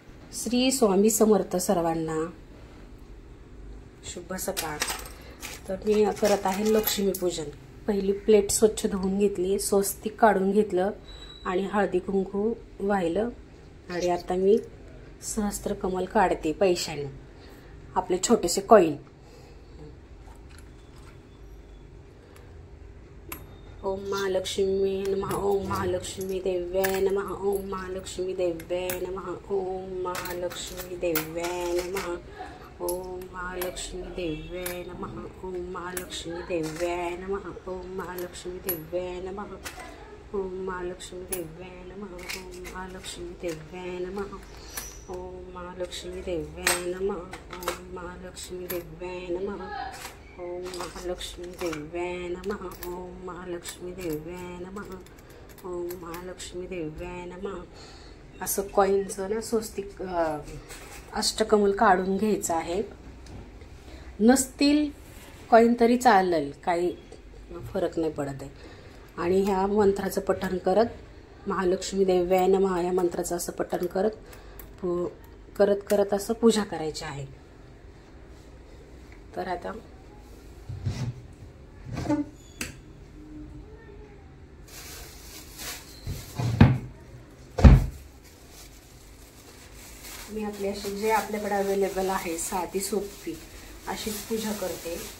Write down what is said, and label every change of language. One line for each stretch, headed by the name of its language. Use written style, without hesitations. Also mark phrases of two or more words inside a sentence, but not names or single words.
Marathi: श्री स्वामी समर्थ सर्वांना शुभ सकाळ। तर मी करत आहे लक्ष्मीपूजन। पहिली प्लेट स्वच्छ धुवून घेतली, स्वस्तिक काढून घेतलं आणि हळदी कुंकू वाहिलं आणि आता मी सहस्त्रकमल काढते पैशाने, आपले छोटेसे कॉइन।
Sanskrit: ओम महालक्ष्मी नमः, ओम महालक्ष्मी देव्याय नमः, ओम महालक्ष्मी देव्याय नमः, ओम महालक्ष्मी देव्याय नमः, ओम महालक्ष्मी देव्याय नमः, ओम महालक्ष्मी देव्याय नमः, ओम महालक्ष्मी देव्याय नमः, ओम महालक्ष्मी देव्याय नमः, ओम महालक्ष्मी देव्याय नमः, ओम महालक्ष्मी देव्याय नमः, ओम महालक्ष्मी देव्याय नमः, ओम महालक्ष्मी देव्याय नमः, ओम महालक्ष्मी देव्याय नमः, ओम महालक्ष्मी देव्याय नमः।
Marathi: असं कॉइनचं ना स्वस्तिक अष्टकमल काढून घ्यायचं आहे। नसतील कॉइन तरी चालेल, काही फरक नाही पडत आहे। आणि ह्या मंत्राचं पठण करत
Sanskrit: महालक्ष्मी देव्याय नमः
Marathi: या मंत्राचं असं पठण करत असं पूजा करायची आहे। तर आता मी आपली अशी जे आपल्याकडे अवेलेबल आहे साधी सोपी अशी पूजा करते।